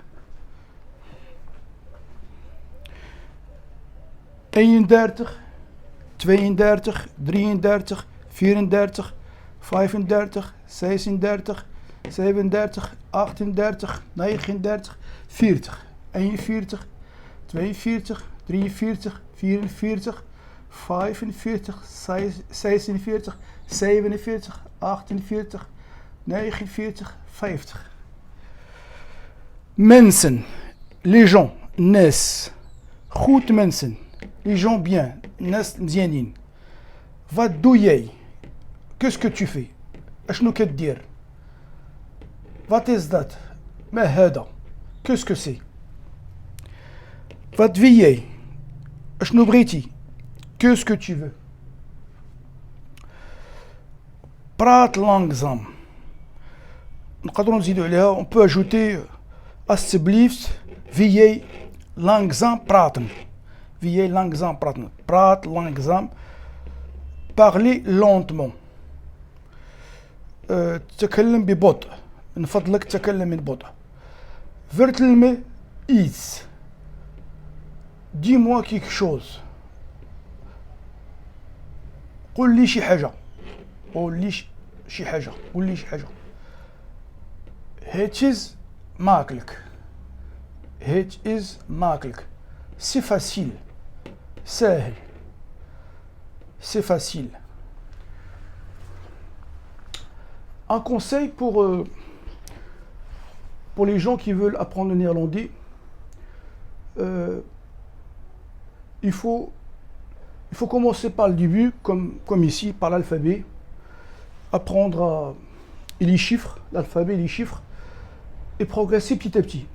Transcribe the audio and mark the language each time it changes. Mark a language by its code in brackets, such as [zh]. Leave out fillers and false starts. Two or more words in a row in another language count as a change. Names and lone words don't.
[fr] 31, 32, 33, 34, 35, 36, 37, 38, 39, 40. 41, 42, 43, 44, 45, 46, 47, 48, 49, 50. [nl] Mensen, [fr] les gens, [ar] nes. [nl] Goed mensen, [fr] les gens bien, [ar] ناس مزيانين. [nl] Wat doe jij? [fr] Qu'est-ce que tu fais? [ar] أشنو كدير? [nl] Wat is dat? [ar] ما هذا? [fr] Qu'est-ce que c'est? [nl] Wat wil jij? [ar] أشنو بغيتي? [fr] Qu'est-ce que tu veux? [nl] Praat langzaam. [ar] نقدروا نزيدوا عليها. [fr] On peut ajouter [nl] alsjeblieft wil jij langzaam praten. Wil jij langzaam praten? Praat langzaam. [fr] Parlez lentement. [ar] تكلم ببطء. من فضلك تكلم ببطء. [nl] Vertel me iets. [fr] Dis-moi quelque chose. [ar] قل لي شي حاجة. قل لي شي حاجة. قل لي شي حاجة. [nl] Het is makkelijk. Het is makkelijk. [fr] C'est facile. سهل. C'est facile. Un conseil pour les gens qui veulent apprendre le néerlandais, il faut commencer par le début, comme ici, par l'alphabet, apprendre les chiffres, l'alphabet, les chiffres, et progresser petit à petit.